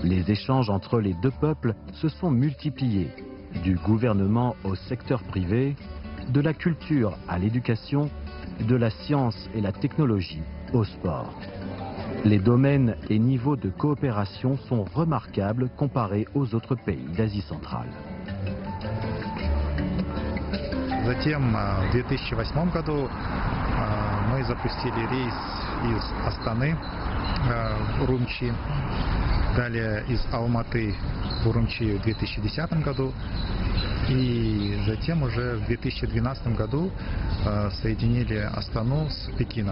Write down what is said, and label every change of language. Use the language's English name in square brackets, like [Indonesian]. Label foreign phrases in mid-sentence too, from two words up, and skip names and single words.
[French] Les échanges entre les deux peuples se sont multipliés, du gouvernement au secteur privé, de la culture à l'éducation, de la science et la technologie au sport. Les domaines et niveaux de coopération sont remarquables comparés aux autres pays d'Asie centrale. [Russian] Затем в 2008 году мы запустили рейс из Астаны в Урумчи, далее из Алматы в Урумчи в 2010 году, и затем уже в 2012 году соединили Астану с Пекином.